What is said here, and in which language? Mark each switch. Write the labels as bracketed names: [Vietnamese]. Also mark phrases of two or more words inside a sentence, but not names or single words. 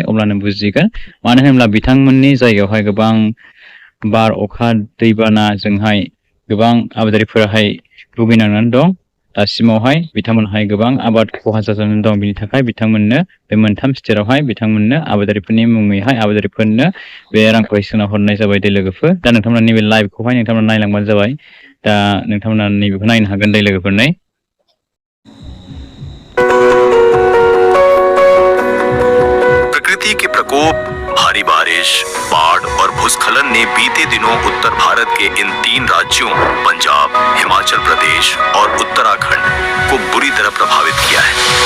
[Bodo] अब्लानो बुजिगोन मानो होनोब्ला बिथांमोननि जायगायावहाय गोबां बार अखा दैबानाजोंहाय गोबां आबादारिफोराहाय भुगिनांनानै दं दासिमावहाय बिथांमोनहाय गोबां आबाद खहा जानानै दं बिनि थाखाय बिथांमोननो बे मोनथाम स्टेटआवहाय बिथांमोननो आबादारिफोरनि मुङैहाय आबादारिफोरनो बे रांखौहाय सोना हरनाय जाबाय दै लोगोफोर दा नोंथांमोना नैबे लाइभखौहाय नोंथांमोना नायलांबानो जाबाय दा नोंथांमोना नैबेखौ नायनो हागोन दै लोगोफोर नै [Hindi] प्रकृति के प्रकोप भारी बारिश बाढ़ और भूस्खलन ने बीते दिनों उत्तर भारत के इन 3 राज्यों पंजाब हिमाचल प्रदेश और उत्तराखंड को बुरी तरह प्रभावित किया है।